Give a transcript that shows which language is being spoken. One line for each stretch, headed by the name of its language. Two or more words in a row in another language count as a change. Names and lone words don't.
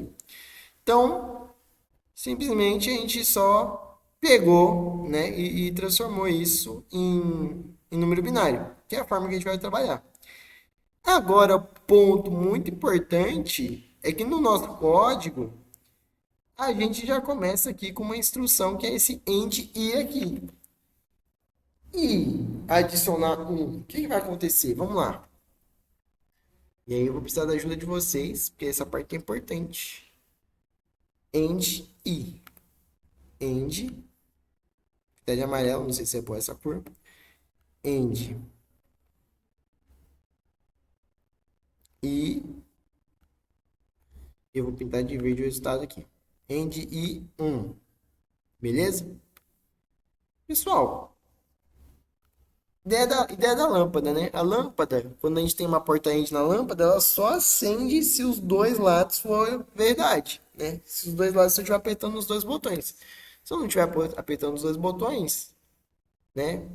Portuguese: Então, simplesmente a gente só pegou, né, e transformou isso em número binário, que é a forma que a gente vai trabalhar. Agora, ponto muito importante é que no nosso código a gente já começa aqui com uma instrução que é esse end i aqui. E adicionar um, o que vai acontecer? Vamos lá. E aí eu vou precisar da ajuda de vocês, porque essa parte é importante. End i. End, tá de amarelo, não sei se é boa essa cor. End e eu vou pintar de verde o resultado aqui. End i 1. Beleza? Pessoal, ideia da lâmpada, né? A lâmpada, quando a gente tem uma porta end na lâmpada, ela só acende se os dois lados forem verdade, né? Se os dois lados você estiver apertando os dois botões. Se eu não estiver apertando os dois botões, né?